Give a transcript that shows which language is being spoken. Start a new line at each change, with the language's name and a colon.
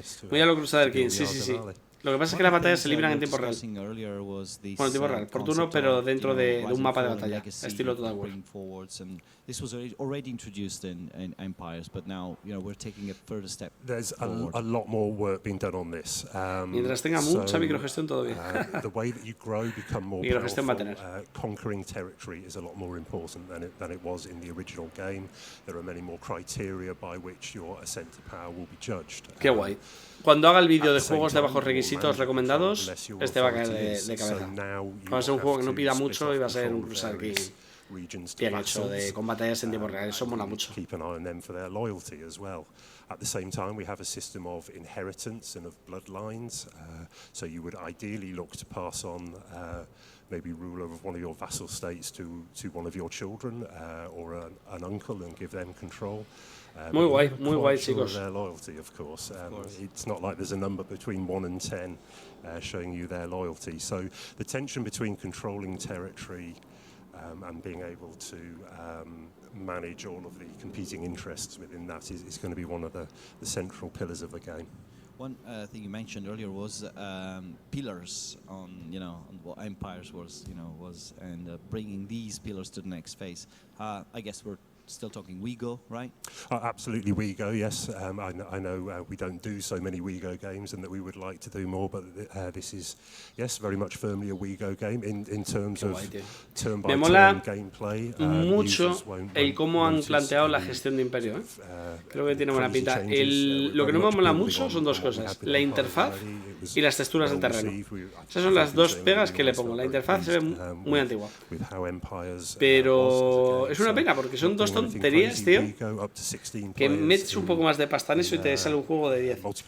Spanish: Muy a lo Crusader Kings, sí, sí, sí. Lo que pasa es que las batallas se libran en tiempo real. Bueno, en tiempo real, por turno, pero dentro de un mapa de batalla, estilo Total War.
English: This was already introduced in Empires, but now we're taking a further step. There's a lot more work being done on this.
Spanish: Mientras tenga mucha microgestión, todo bien.
English: The way that you grow, become more
Spanish: Microgestión va a
English: powerful.
Spanish: tener.
English: Conquering territory is a lot more important than it was in the original game. There are many more criteria by which your ascent to power will be judged.
Spanish: Qué guay. Cuando haga el vídeo de juegos de bajos requisitos recomendados, este va a caer de cabeza. Va a ser un juego que no pida mucho y va a ser un Crusader King bien hecho, con batallas en tiempo real. Eso mola mucho.
English: Keep an eye on them for their loyalty as well. At the same time, we have a system of inheritance and of bloodlines. So you would ideally look to pass on maybe rule over one of your vassal states to one of your children or an uncle and give them control.
Spanish: Muy guay, chicos.
English: Their loyalty, of course. It's not like there's a number between 1 and 10 showing you their loyalty. So the tension between controlling territory and being able to manage all of the competing interests within that is going to be one of the central pillars of the game. One thing you mentioned earlier was pillars on what Empires was and bringing these pillars to the next phase. I guess we're still talking WeGo, right? Absolutely WeGo, yes. I know we don't do so many WeGo games and that we would like to do more, but this is, yes, very much firmly a WeGo game in terms of turn-by-turn gameplay.
Spanish: Mucho el cómo han planteado la gestión de imperio. Creo que tiene buena pinta. Lo que no me mola mucho son dos cosas: la interfaz y las texturas del terreno. Esas son las dos pegas que le pongo. La interfaz se ve muy antigua, pero es una pena porque son dos tonterías, tío, que metes un poco más de pasta en eso y te sale un juego de 10.